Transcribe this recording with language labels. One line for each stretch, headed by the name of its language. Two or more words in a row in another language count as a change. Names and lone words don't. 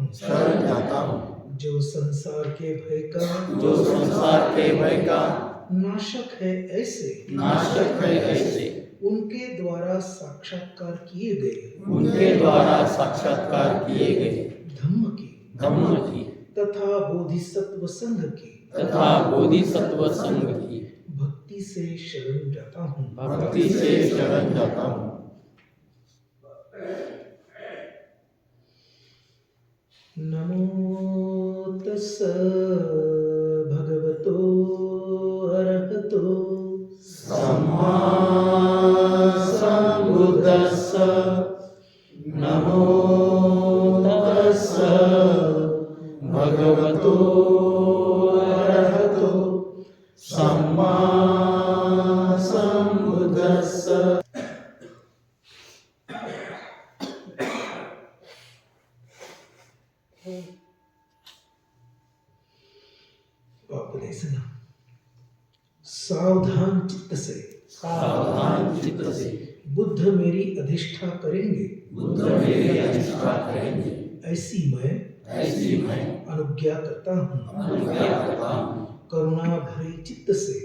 Hindi: जो संसार के भय का नाशक है ऐसे उनके द्वारा साक्षात्कार किए गए धम्म धम्म की तथा बोधिसत्व संघ की तथा बोधिसत्व संघ की भक्ति से शरण जाता हूँ। भक्ति से शरण जाता हूँ।
Pali: नमो तस्स भगवतो अरहतो सम्मा सम्बुद्दस्स नमो तस्स भगवतो अरहतो सम्मा सम्बुद्दस्स।
Hindi: उपदेशना सावधान चित्त से सावधान चित्त से बुद्ध मेरी अधिष्ठा करेंगे, बुद्ध मेरी अधिष्ठा करेंगे, ऐसी मैं अनुज्ञा करता हूँ। करता हूँ। करुणा भरे चित्त से